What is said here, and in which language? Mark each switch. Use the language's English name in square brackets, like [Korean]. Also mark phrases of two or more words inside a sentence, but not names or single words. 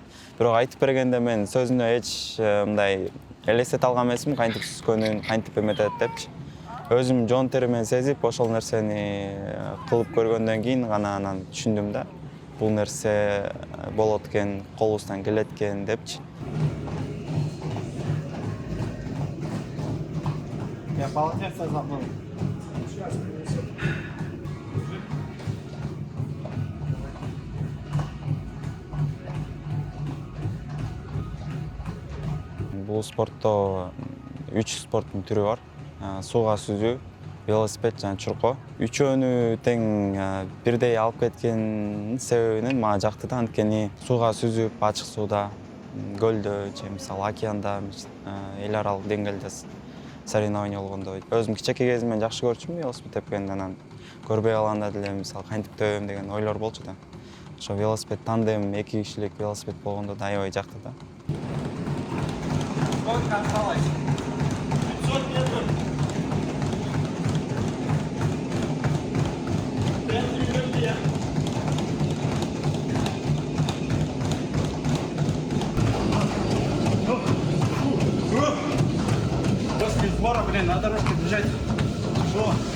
[Kyrgyz] Бирок айтып бергенде мен сөзүнө эч мындай элестете алган эмесмин, кантип сүзгөнүн, кантип эметет депчи. Өзүм жон теримен сезип, ошол нерсени кылып көргөндөн кийин гана анан түшүндүм да. Бул нерсе болот экен, колубуздан келет экен депчи. [Russian] Я полотенце забыл. [Kyrgyz] Бул спортто 3 спорттун түрү бар. Сууга сүзүү, велосипед жана чуркоо. Үчөөнү тең бирдей алып кеткен себебинен мага жакты да, анткени сууга сүзүп, ачык сууда, көлдө же мисалы океанда эл аралык деңгээлде соревнование болгондо өзүм кичинекей кезимден жакшы көрчүмүн велосипед тепкенди, анан көрбөй калганда деле мисалы кантип тебем деген ойлор болчу да. Ошо велосипед тандем 2 кишилик велосипед болгондо да аябай жакты да. [Russian] Сколько осталось? 500 метров. После сбора, на дорожке бежать тяжело.